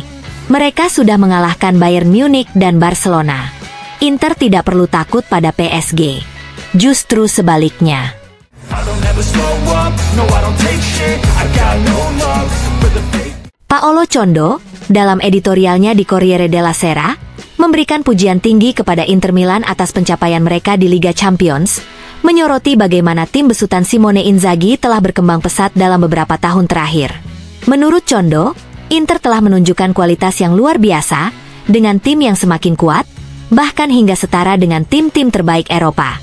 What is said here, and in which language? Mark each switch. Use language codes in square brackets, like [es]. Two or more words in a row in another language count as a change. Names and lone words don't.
[id] Mereka sudah mengalahkan Bayern Munich dan Barcelona. Inter tidak perlu takut pada PSG. Justru sebaliknya. Paolo Condo, dalam editorialnya di Corriere della Sera, memberikan pujian tinggi kepada Inter Milan atas pencapaian mereka di Liga Champions, menyoroti bagaimana tim besutan Simone Inzaghi telah berkembang pesat dalam beberapa tahun terakhir. Menurut Condo, Inter telah menunjukkan kualitas yang luar biasa, dengan tim yang semakin kuat, bahkan hingga setara dengan tim-tim terbaik Eropa.